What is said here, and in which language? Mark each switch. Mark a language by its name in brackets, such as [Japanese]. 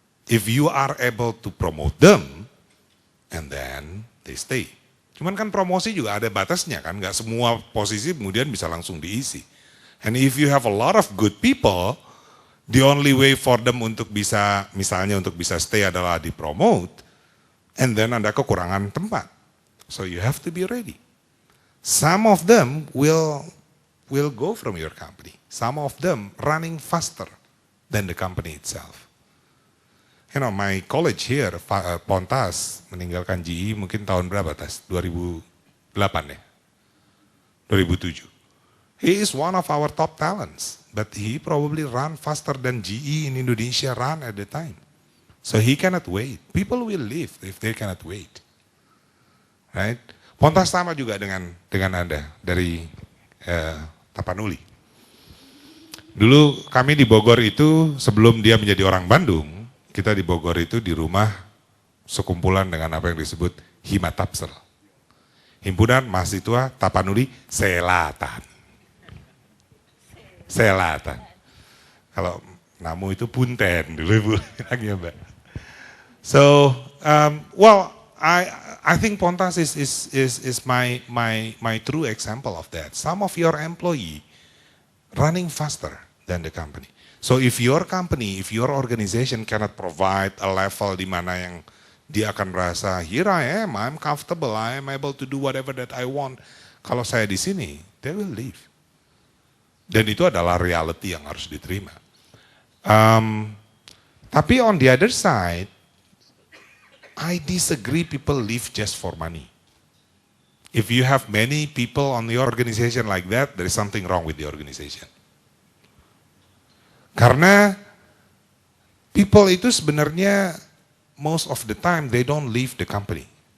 [English] If you are able to promote them and then they stay. [Indonesian] Cuman kan promosi juga ada batasnya kan, nggak semua posisi kemudian bisa langsung diisi. [English] And if you have a lot of good people, the only way for them [Indonesian] untuk bisa, misalnya untuk bisa stay adalah di-promote, [English] and then [Indonesian] Anda kekurangan tempat. [English] So you have to be ready. Some of them will go from your company. Some of them running faster than the company itself. You know, my college here, Pontas, [Indonesian] meninggalkan GE mungkin tahun berapa, Tas? 2008 ya? 2007. [English] He is one of our top talents, but he probably run faster than GE in Indonesia run at the time. So he cannot wait. People will leave if they cannot wait. Right? [Indonesian] Pontas sama juga dengan Anda dari Tapanuli. Dulu kami di Bogor itu sebelum dia menjadi orang Bandung, kita di Bogor itu di rumah sekumpulan dengan apa yang disebut Himatapsel. Himpunan Mahasiswa Tapanuli Selatan. Selatan. Kalau namu itu punten dulu bilangnya Mbak. [English] So, well, I think Pontas is my true example of that. Some of your employee running faster than the company. So if your company, if your organization cannot provide a level [Indonesian] di mana yang dia akan merasa, [English] here I am, I'm comfortable, I am able to do whatever that I want. [Indonesian] Kalau saya di sini, [English] they will leave. [Indonesian] Dan itu adalah reality yang harus diterima. Tapi [English] on the other side, I disagree people leave just for money. If you have many people on your organization like that, there is something wrong with the organization. [Indonesian] Karena [English] people [Indonesian] itu sebenarnya [English] most of the time they don't leave the company.